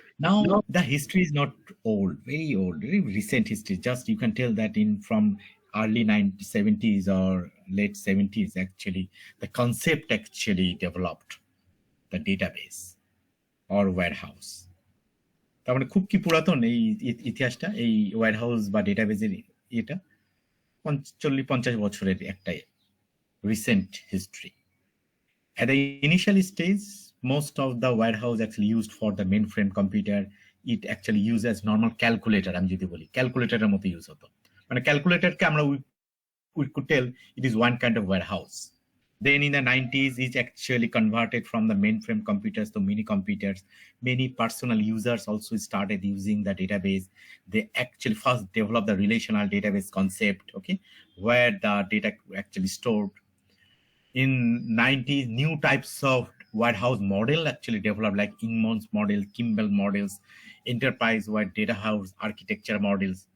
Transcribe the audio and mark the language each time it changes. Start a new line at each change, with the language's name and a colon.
English: Now the history is not old, very old, very recent history. Just you can tell that in from early 1970s or late 70s, actually, the concept actually developed the database or warehouse.
Bangla: তার মানে খুব কি পুরাতন এই ইতিহাসটা, এই warehouse বা ডেটাবেজের এটা 40-50 বছরের একটা
English: recent history. At the initial stage, most of the warehouse actually used for the mainframe computer, it actually used as normal calculator.
Bangla: আমি যদি বলি ক্যালকুলেটরের মতো ইউজ হতো, মানে ক্যালকুলেটরকে আমরা
English: we could tell it is one kind of warehouse. Then in the 90s, it actually converted from the mainframe computers to mini computers. Many personal users also started using the database. They actually first developed the relational database concept, okay, where the data actually stored. In 90s, new types of warehouse model actually developed, like Ingman's model, Kimball models, enterprise-wide data house architecture models.